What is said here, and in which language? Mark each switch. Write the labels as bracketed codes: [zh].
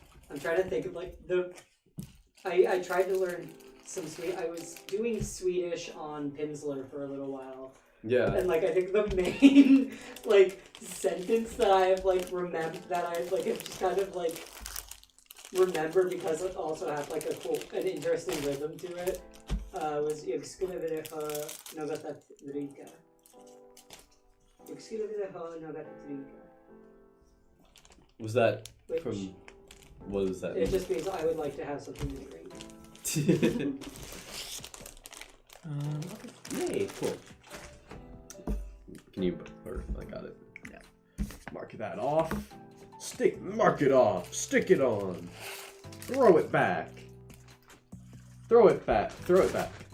[en] I'm trying to think of like I tried to learn some I was doing Swedish on Pimsleur for a little while. Yeah. And like I think the main like sentence that I have like remembered that I like have just kind of like remembered because it also had like an interesting rhythm to it. [sv] Was Jag skulle vilja ha något att dricka. Jag skulle vilja ha något att dricka. [en] Was that Which, from? What does that mean? just means I would like to have something to drink. Yay! Cool. Can you? Or I got it. Yeah. Mark that off. Mark it off. Stick it on. Throw it back. Throw it back. Throw it back.